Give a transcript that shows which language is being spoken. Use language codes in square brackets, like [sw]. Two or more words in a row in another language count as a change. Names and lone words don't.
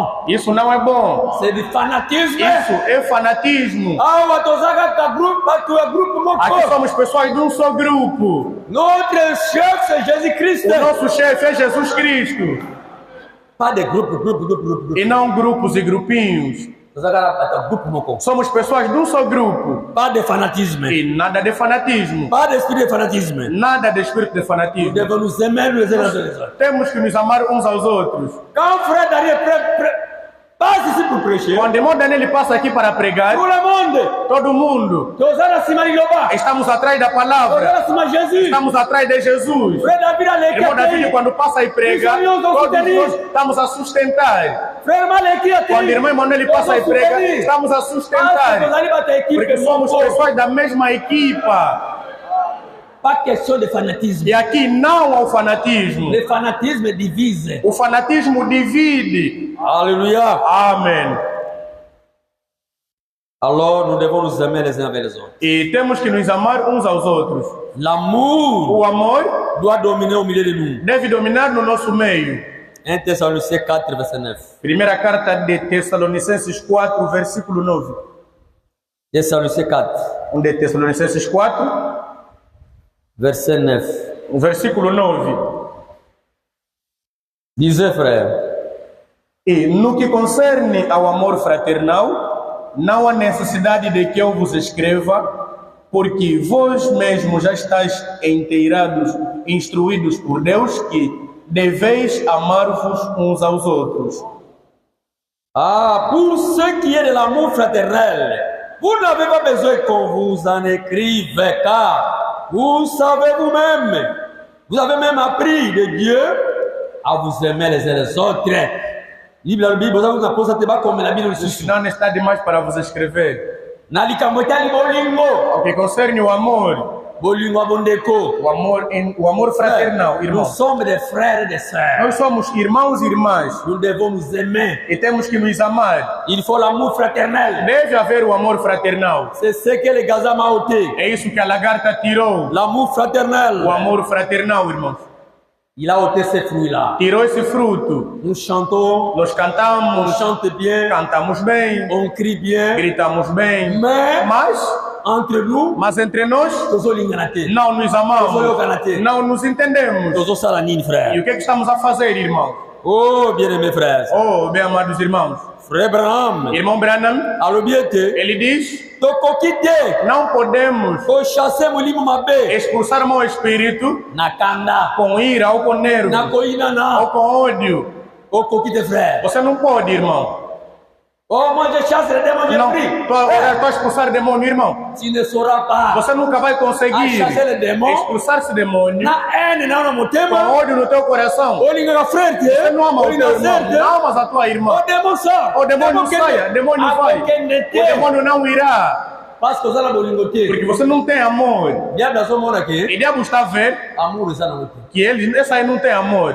[pt] Isso não é bom. [fr] C'est du fanatisme. [pt] Isso é fanatismo. [ln] Ah, watozaka ka groupe, bato groupe [pt] Aqui [ln] moko. [pt] somos pessoas de um só grupo. [fr] Notre chef c'est Jésus-Christ. [pt] O nosso chefe é Jesus Cristo. [fr] Pas de groupe. [pt] E não grupos e grupinhos. [ln] Watozaka groupe moko. [pt] Somos pessoas de um só grupo. [fr] Pas de fanatisme. [pt] E nada de fanatismo. [fr] Pas d'esprit de fanatisme. [pt] Nada de espírito de [fr] Nous [pt] fanatismo. [fr] devons nous aimer les uns les autres. [pt] Temos que nos amar uns aos outros. [fr] Quand frère Daniel passe ici pour prêcher, [pt] Quando o irmão Daniel passa aqui para pregar, [fr] tout le monde, [pt] todo mundo, [ln] tozana sima liloba, [pt] estamos atrás da palavra. [ln] tozana sima Jésus. [pt] Estamos atrás de Jesus. [fr] Frère David a [pt] Irmão David, [fr] l'écrit, [pt] quando passa e prega, todos nós estamos a sustentar. [fr] frère Maleki a [pt] Quando o irmão Emanuel passa e prega, estamos a sustentar. Porque somos pessoas da mesma equipa. [fr] Pas question de fanatisme. [pt] E aqui não há o fanatismo. [fr] Le fanatisme divise. [pt] O fanatismo divide. [fr] Alléluia. [pt] Amém. [fr] Alors nous devons nous aimer les uns avec les autres. [pt] E temos que nos amar uns aos outros. [fr] L'amour [pt] O amor [fr] doit dominer au milieu de nous. [pt] deve dominar no nosso meio. [fr] 1 Thessaloniciens 4, verset 9. [pt] Primeira carta de Tessalonicenses 4, versículo 9. [fr] Thessaloniciens 4, [pt] 1 de Tessalonicenses 4, [fr] verset 9. [pt] o versículo 9. [fr] Disait frère, [pt] E no que concerne ao amor fraternal, não há necessidade de que eu vos escreva, porque vós mesmos já estáis inteirados, instruídos por Deus, que deveis amar-vos uns aos outros. [fr] ah, pour ce qui est de l'amour fraternel, vous n'avez pas besoin qu'on vous en écrive, car vous savez vous-même, vous avez même appris de Dieu à vous aimer les uns les autres. La Bible, vous avez posé comme la Bible [pt] Isso não está demais para vos escrever. [ln] Nalikambotali bolingo, [pt] O que concerne o amor [ln] bondeko. [pt] o amor fraternal, [fr] Nous [pt] irmãos. [fr] sommes des frères et des sœurs. [pt] Nós somos irmãos e irmãs [fr] Nous devons nous aimer. [pt] e temos que nos amar. [fr] Il faut l'amour fraternel. [pt] Deve haver o amor fraternal. [fr] C'est ce que les Gaza ont ôté. [pt] É isso que a lagarta tirou. [fr] L'amour fraternel. [pt] O amor fraternal, irmãos. [fr] Il a ôté ces fruits-là. [pt] tirou esse fruto. [fr] Nous chantons, [pt] Nós [fr] on [pt] cantamos, [fr] chante bien, [pt] cantamos bem, [fr] on crie bien, [pt] gritamos bem, [fr] mais entre nous, [pt] mas entre nós não nos amamos, não nos entendemos. [fr] frère. [pt] E o que estamos a fazer, irmão? [fr] Oh, bien-aimés frères. [pt] Oh, bem amados irmãos. [fr] Frère Branham, [pt] Irmão Branham, ele diz, não podemos expulsar mau espírito com ira ou com nervo ou com ódio. Você não pode, irmão. [fr] Oh, moi je chasse les démons, [pt] Não, tu expulsar demônio, irmão. [fr] Tu ne sauras pas. [pt] Você nunca vai conseguir expulsar esse demônio com ódio no teu coração. Você não ama o teu irmão, não amas a tua irmã. O demônio saia, o demônio vai. O demônio não irá. Porque você não tem amor. E o diabo está a ver que esse aí não tem amor.